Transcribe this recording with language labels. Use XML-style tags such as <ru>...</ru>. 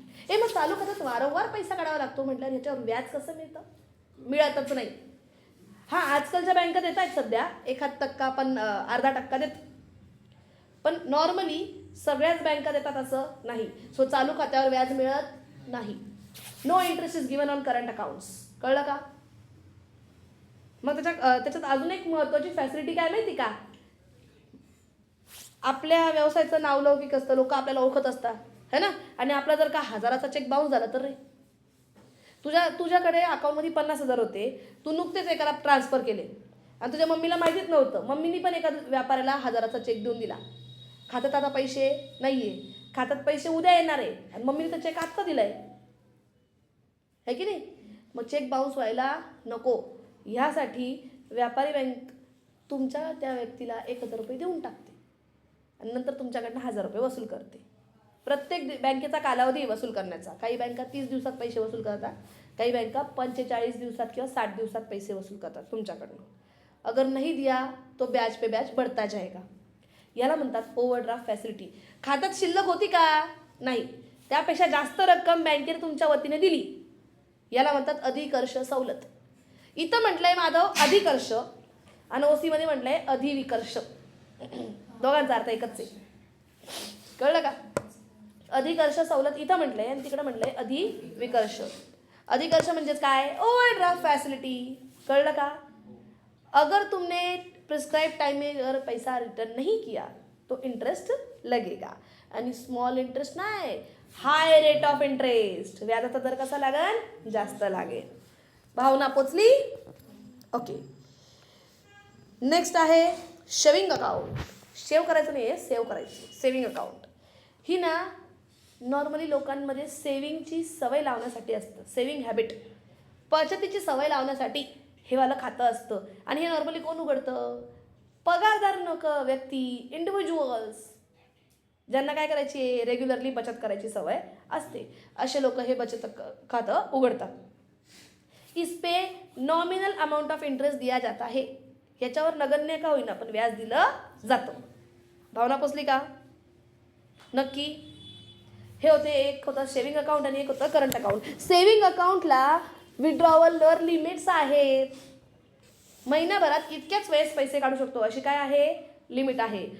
<mr>मग चालू खात्यात वारंवार पैसा काढावा लागतो म्हटल्यावर ह्याच्यावर व्याज कसं मिळतं? मिळतच नाही. हां, आजकालच्या बँका देत आहेत सध्या 1% पण 0.5% देत, पण नॉर्मली सगळ्याच बँका देतात असं नाही. सो चालू खात्यावर व्याज मिळत नाही.</mr> <en>No interest is given on current accounts.</en> <mr>कळलं का? मग त्याच्यात अजून एक महत्त्वाची फॅसिलिटी काय माहिती का? आपल्या व्यवसायाचं नावलौकिक असतं, लोक आपल्याला ओळखत असतात है ना. आणि आपला जर का 1000चा चेक बाउन्स झाला तर रे, तुझ्याकडे अकाउंटमध्ये 50,000 होते, तू नुकतेच एकाला ट्रान्सफर केले आणि तुझ्या मम्मीला माहितीच नव्हतं. मम्मीनी पण एका व्यापाऱ्याला 1000चा चेक देऊन दिला. खात्यात आता पैसे नाहीये, खात्यात पैसे उद्या येणार आहे आणि मम्मीने तर चेक आत्ता दिलाय, है की नाही. मग चेक बाउन्स व्हायला नको, ह्यासाठी व्यापारी बँक तुमच्या त्या व्यक्तीला 1000 रुपये देऊन टाकते आणि नंतर तुमच्याकडनं 1000 रुपये वसूल करते. प्रत्येक बँकेचा कालावधी वसूल करण्याचा. काही बँका 30 दिवसात पैसे वसूल करतात, काही बँका 45 दिवसात किंवा 60 दिवसात पैसे वसूल करतात तुमच्याकडनं.</mr> <hi>अगर नहीं दिया तो ब्याज पे ब्याज बढ़ता जाएगा.</hi> <mr>याला म्हणतात ओव्हरड्राफ्ट फॅसिलिटी. खात्यात शिल्लक होती का? नाही, त्यापेक्षा जास्त रक्कम बँकेने तुमच्या वतीने दिली, याला म्हणतात अधिकर्ष सवलत. इथं म्हटलंय माधव अधिकर्ष आणि ओसीमध्ये म्हटलंय अधिविकर्ष. दोघांचा अर्थ एकच आहे. कळलं का? अधिकर्ष सवलत इथं म्हटलंय आणि तिकडे म्हटलंय अधिविकर्ष. अधिकर्ष म्हणजेच काय? Overdraft facility. कळलं का?</mr> <hi>अगर तुमने प्रिस्क्राइब टाइम में अगर पैसा रिटर्न नहीं किया तो इंटरेस्ट लगेगा.</hi> <mr>आणि स्मॉल इंटरेस्ट नाही,</mr> <en>High rate of interest.</en> <mr>व्याजाचा दर कसा लागेल? जास्त लागेल. भावना पोचली? ओके. नेक्स्ट आहे सेविंग अकाउंट. सेव्ह करायचं नाही आहे, सेव्ह करायची. सेविंग अकाउंट ही ना नॉर्मली लोकांमध्ये सेविंगची सवय लावण्यासाठी असतं. सेविंग हॅबिट, बचतीची सवय लावण्यासाठी हे वालं खातं असतं. आणि हे नॉर्मली कोण उघडतं? पगारदार व्यक्ती, इंडिव्हिज्युअल्स, ज्यांना काय करायची आहे, रेग्युलरली बचत करायची सवय असते, असे लोक हे बचत खातं उघडतात.</mr> <hi>इस पे नॉमिनल अमाउंट ऑफ इंटरेस्ट दिया जाता है.</hi> <mr>याच्यावर नगण्य का होईना पण व्याज दिलं जातं. भावना पोचली का? नक्की. हे होते, एक होतं सेविंग अकाउंट आणि एक होतं करंट अकाउंट. सेविंग अकाउंटला विड्रॉवलवर लिमिट्स आहेत. महिनाभरात इतक्याच वेळेस पैसे काढू शकतो अशी काय आहे? लिमिट आहे.</mr>